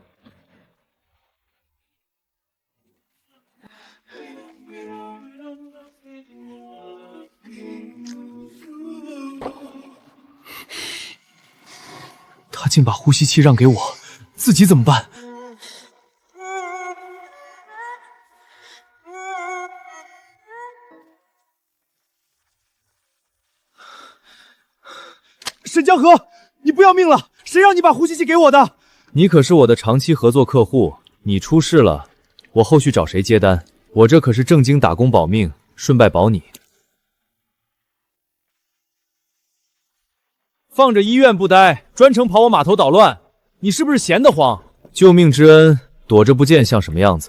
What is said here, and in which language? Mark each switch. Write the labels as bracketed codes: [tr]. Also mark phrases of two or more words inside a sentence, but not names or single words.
[zh] 他竟把呼吸器讓給我，自己怎麼辦？沈江河，你不要命了？誰讓你把呼吸器給我的？你可是我的長期合作客戶，你出事了，我後續找誰接單？我這可是正經打工保命，順帶保你。放着醫院不待，專程跑我碼頭搗亂，你是不是閒得慌？救命之恩，躲着不見像什麼樣子？